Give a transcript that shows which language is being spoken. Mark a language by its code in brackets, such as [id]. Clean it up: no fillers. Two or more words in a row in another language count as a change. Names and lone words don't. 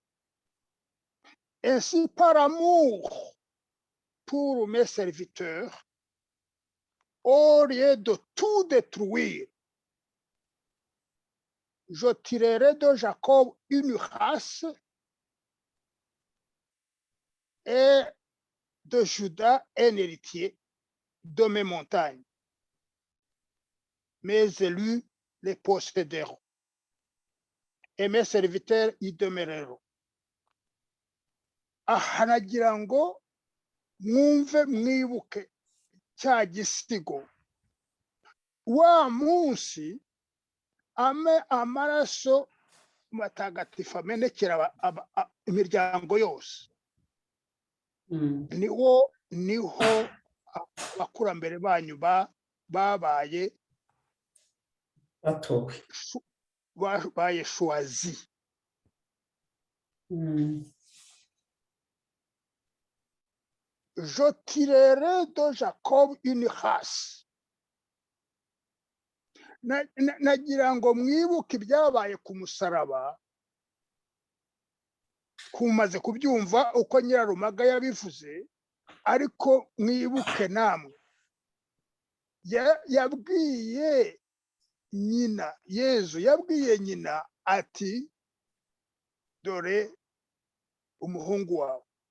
[fr] Ainsi, par amour pour mes serviteurs, au lieu de tout détruire, je tirerai de Jacob une race et de Juda un héritier de mes montagnes. Mes élus les posséderont et mes serviteurs y demeureront. [rw] Hanagira ngo mwumve mwibuke cya gisigo, wa munsi amaraso matagatifu amenekera imiryango yose. Niho abakurambere banyu babaye batowe, babaye choisi. [fr] Je tirerai de Jacob une race. [rw] Nagira ngo mwibuke ibyabaye ku musaraba, kumaze kubyumva uko Nyirarumaga yabivuze, ariko mwibuke namwe. Yabwiye nyina, Yezu yabwiye nyina ati dore umuhungu wawe.